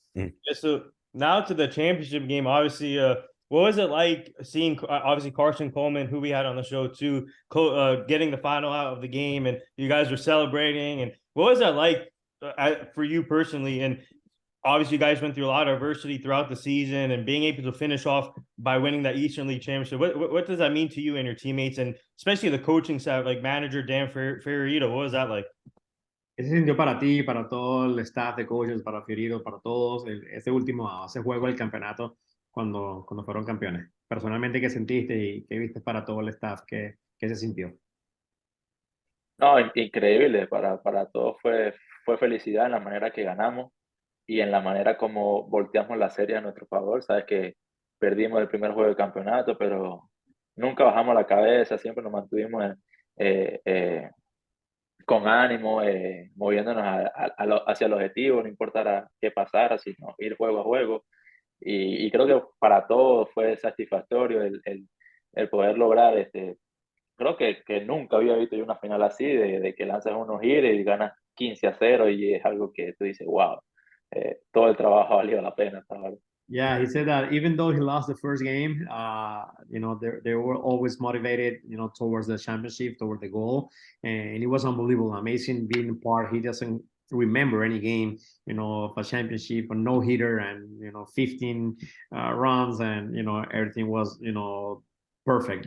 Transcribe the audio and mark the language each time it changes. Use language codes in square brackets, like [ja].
[en] Yeah, so now to the championship game. Obviously, what was it like seeing obviously Carson Coleman, who we had on the show too, getting the final out of the game, and you guys were celebrating, and what was that like for you personally? And obviously, you guys went through a lot of adversity throughout the season, and being able to finish off by winning that Eastern League championship. What does that mean to you and your teammates, and especially the coaching staff, like manager Dan Ferrerito? What was that like? [es] ¿Qué se sintió para ti, para todo el staff de coaches, para Fiorito, para todos, ese juego del campeonato cuando fueron campeones? Personalmente, ¿qué sentiste y qué viste para todo el staff? ¿Qué se sintió? No, increíble, para todos fue felicidad en la manera que ganamos y en la manera como volteamos la serie a nuestro favor. Sabes que perdimos el primer juego de campeonato, pero nunca bajamos la cabeza, siempre nos mantuvimos eh, eh, con ánimo, moviéndonos hacia el objetivo, no importara qué pasara, sino ir juego a juego. Y creo que para todos fue satisfactorio el poder lograr creo que nunca había visto yo una final así, de que lanzas unos hits y ganas 15-0 y es algo que tú dices, wow, todo el trabajo ha valido la pena hasta ahora. [en] Yeah, he said that even though he lost the first game, they were always motivated, towards the championship, toward the goal, and it was unbelievable, amazing being part. He doesn't remember any game, of a championship, a no hitter, and 15 runs, and everything was perfect.